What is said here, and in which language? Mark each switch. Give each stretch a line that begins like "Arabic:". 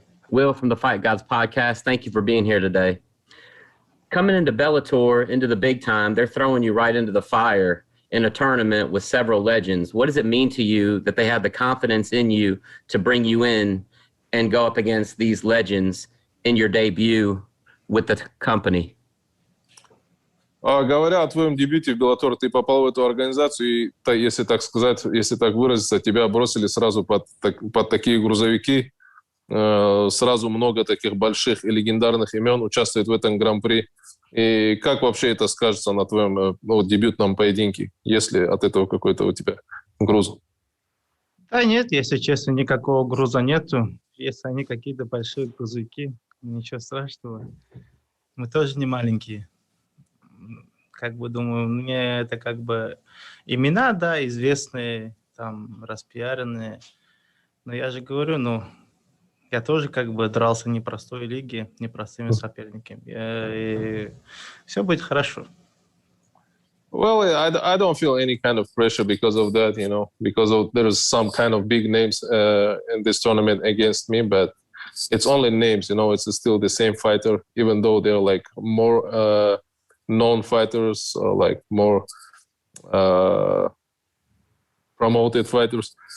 English: Will from the Fight Gods podcast. Thank you for being here today. Coming into Bellator, into the big time, they're throwing you right into the fire in a tournament with several legends. What does it mean to you that they have the confidence in you to bring you in and go up against these legends in your debut with the company?
Russian: Говоря о твоем дебюте в Bellator, ты попал в эту организацию, и, если так сказать, если так выразиться, тебя бросили сразу под такие грузовики. Сразу много таких больших и легендарных имен участвует в этом гран-при. И как вообще это скажется на твоем дебютном поединке, если от этого какой-то у тебя груз? Да нет, если честно, никакого груза нету. Если они какие-то большие грузовики, ничего страшного. Мы тоже не маленькие. Как бы думаю, мне это как бы имена, да, известные, там, распиаренные. Но я же говорю, я тоже как бы дрался в непростой лиге, непростыми соперниками. И все будет хорошо.
English: Well, I don't feel any kind of pressure because of that, you know, because there's some kind of big names in this tournament against me, but it's only names, you know, it's still the same fighter, even though they're like more known fighters, like more promoted fighters.